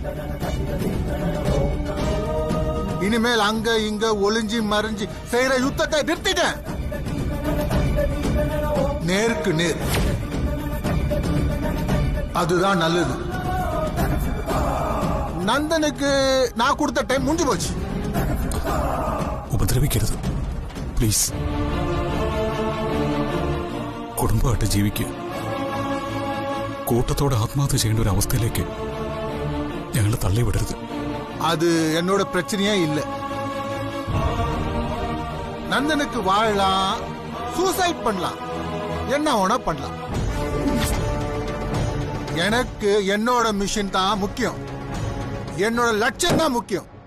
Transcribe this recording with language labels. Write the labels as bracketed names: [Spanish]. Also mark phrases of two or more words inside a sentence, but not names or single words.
[Tamil] இனிமேல் அங்க இங்க ஒளிஞ்சி மறைஞ்சி செய்யற யுத்தத்தை நிறுத்திட்டேன். நேருக்கு நேர், அதுதான் நல்லது. நந்தனுக்கு நான் கொடுத்த டைம் முடிஞ்சு போச்சு. [Malayalam] ഉപദ്രവിക്കരുത് പ്ലീസ്. കുടുംബമായിട്ട് ജീവിക്കുക, കൂട്ടത്തോടെ ആത്മഹത്യ ചെയ്യേണ്ട ഒരു അവസ്ഥയിലേക്ക് ഞങ്ങൾ തള്ളിവിടരുത്. [Tamil] அது என்னோட பிரச்சனையே இல்லை. நந்தனுக்கு வாழலாம், சூசைட் பண்ணலாம், என்ன வேணா பண்ணலாம். எனக்கு என்னோட மிஷன் தான் முக்கியம், என்னோட லட்சியம் தான் முக்கியம்.